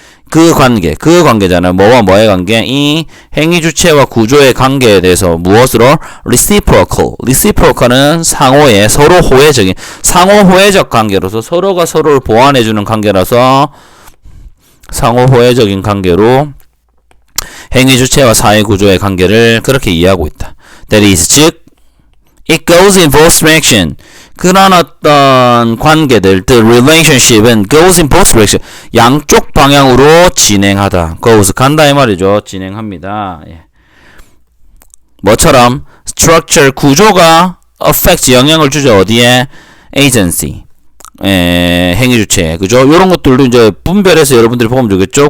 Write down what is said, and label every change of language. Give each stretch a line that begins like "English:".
Korean: 그 관계잖아요. 뭐와 뭐의 관계? 이 행위 주체와 구조의 관계에 대해서 무엇으로? reciprocal은 상호의 서로 호혜적인, 상호 호혜적 관계로서 서로가 서로를 보완해주는 관계라서 상호 호혜적인 관계로 행위 주체와 사회 구조의 관계를 그렇게 이해하고 있다.
English: That is, 즉 it goes in both direction.
Korean: 그런 어떤 관계들,
English: the relationship은 goes in both direction.
Korean: 양쪽 방향으로 진행하다. goes, 간다 이 말이죠. 진행합니다. 뭐처럼? structure, 구조가 affect, 영향을 주죠. 어디에? agency, 행위 주체. 그죠? 요런 것들도 이제 분별해서 여러분들이 보면 되겠죠?